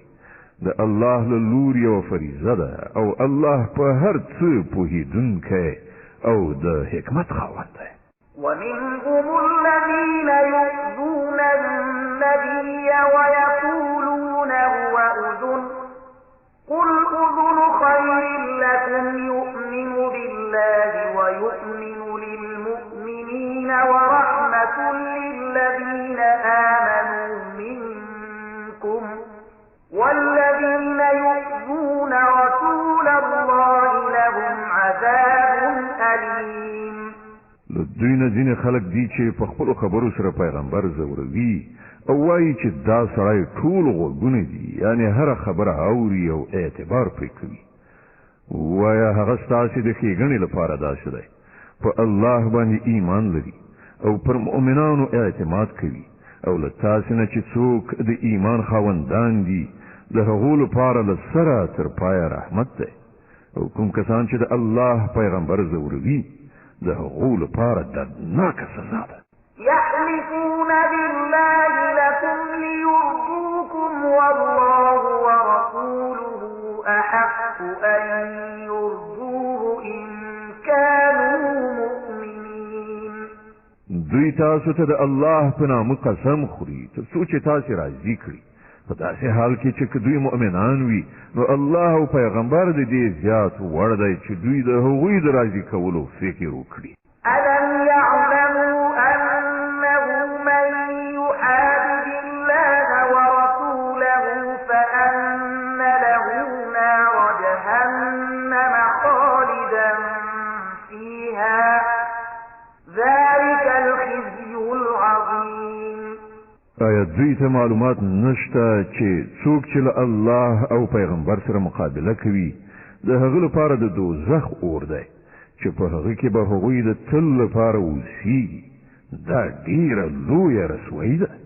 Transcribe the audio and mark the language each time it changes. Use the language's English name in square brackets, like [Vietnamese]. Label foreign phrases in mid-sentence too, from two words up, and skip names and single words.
[Pashto] د الله له لوري یوه فریضه ده، او الله په هر څه پوهېدونکی او د حکمت خاوند دی. [Arabic] ومنهم الذين يؤذون النبي ويقولون هو أذن قل أذن خير لكم يؤمن بالله ويؤمن للمؤمنين ورحمة للذين آمنوا منكم والذين يؤذون رسول الله لهم عذاب أليم. [Pashto] دوی نه ځینې خلک دي چې په خپلو خبرو سره پیغمبر ځوروي او وایي چې دا سړی ټول غوږونه دي، یعنې هره خبره اوري او اعتبار پرې کوي. وایه هغه ستاسې د ښېګڼې لپاره داسې دی، په الله باندې ایمان لري او پر مؤمنانو اعتماد کوي، او له تاسې نه چې څوک د ایمان خاوندان دي د هغو لپاره له سره تر پایه رحمت دی. او کوم کسان چې د الله پیغمبر ځوروي د هغو لپاره دردناکه سزا ده. [Arabic] يحلفون بالله لكم ليرضوكم والله ورسوله أحق أن يرضوه إن كانوا مؤمنين. [Pashto] دوی تاسو ته د الله په نامه قسم خوري تر څو چې تاسې راضي کړي. په داسې حال کې چې که دوی مؤمنان وي نو الله او پیغمبر د دې زیات وړ دی چې دوی د هغوی د راضي کولو فکر وکړي. [Arabic] ألم يعلموا أنه من يحادد الله ورسوله فأن له نار جهنم خالدا فيها ذلك الخزي العظيم. [Pashto] آیا دوی ته معلومات نشته چې څوک چې له الله او پیغمبر سره مقابله کوي د هغه لپاره د دوزخ اور دی چې په هغه کې به هغوی د تل لپاره اوسېږي دا ډېره لویه رسوایي ده